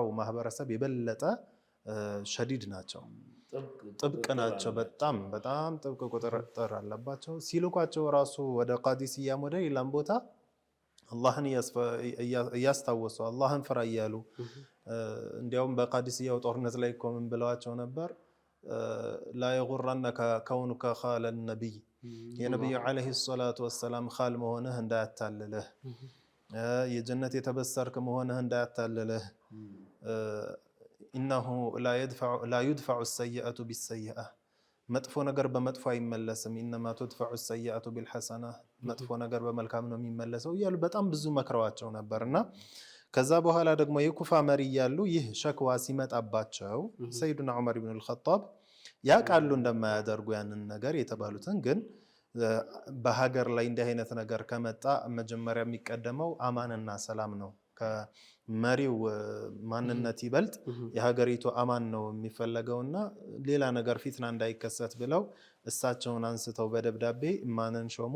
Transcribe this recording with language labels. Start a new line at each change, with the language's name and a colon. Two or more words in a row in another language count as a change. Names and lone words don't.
Amharic: ማህበረሰብ የበለጠ ሸዲድ ናቸው ጥብቅ ናቸው በጣም ጥብቅ ቁጥጥር አለባቸው ሲልኳቸው ራሱ ወደ ቃዲስያም ወደ ሌላም ቦታ አላህን እያስታወሱ አላህን ፍራ እያሉ እንዲያውም በቃዲስያው ጦርነት ላይ ምን ብለዋቸው ነበር
Arabic: لا يغرنك كونك خال النبي يا نبي عليه الصلاة والسلام خال مهونه
Amharic: እንዳያታልልህ የጀነት የተበሰርክ መሆንህ እንዳያታልልህ
Arabic: إنه لا يدفع السيئة بالسيئة
Amharic: መጥፎ ነገር በመጥፎ አይመለስም።
Arabic: إنما تدفع السيئة بالحسنة
Amharic: መጥፎ ነገር በመልካም ነው የሚመለሰው እያሉ በጣም ብዙ መክረዋቸው ነበርና ከዛ በኋላ ደግሞ የኩፋ መሪ እያሉ ይህ ሸክዋ ሲመጣባቸው ሰይዱና ዑመር ኢብኑ አልኸጣብ ያውቃሉ እንደማያደርጉ ያንን ነገር የተባሉትን ግን በሀገር ላይ እንዲህ አይነት ነገር ከመጣ መጀመሪያ የሚቀደመው አማንና ሰላም ነው። ከመሪው ማንነት ይበልጥ የሀገሪቱ አማን ነው የሚፈለገውና ሌላ ነገር ፊትና እንዳይከሰት ብለው እሳቸውን አንስተው በደብዳቤ ማንን ሾሙ?